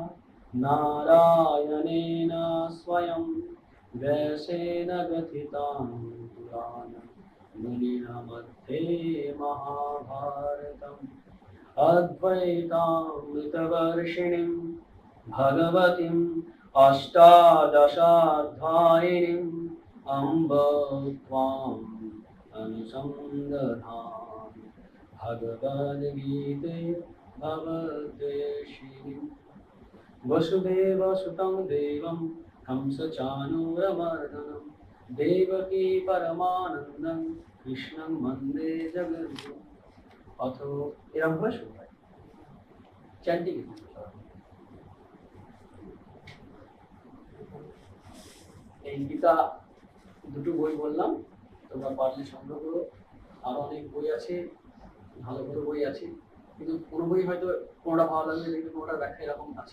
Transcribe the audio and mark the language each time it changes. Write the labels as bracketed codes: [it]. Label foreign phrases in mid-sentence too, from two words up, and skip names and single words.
[sa] নারায়ণেন স্বয়ং ব্যাসেন কথিতাং পুরাণং মুনিনা মধ্যে মহাভারতম অদ্বৈতামৃতবর্ষিণীম ভগবতীম অষ্টাদশাধ্যায়িনীম অম্ব ত্বাম অনুসন্ধামি ভগবদ্গীতে ভবদ্বেষিণীম। वसुदेव सुतं देवं कंसचाणूरमर्दनं देवकी परमानन्दं कृष्णं वन्दे जगद्गुरुं। [bn] অথ এরকম ভাবে শুরু হয় চ্যান্টিং। এই গীতা দুটো বই বললাম, তোমরা পারলে সংগ্রহ করো। আরো অনেক বই আছে, ভালো ভালো বই আছে, কিন্তু কোনো বই হয়তো কোনোটা ভালো লাগবে, দেখবে কোনোটা ব্যাখ্যা এরকম আছে।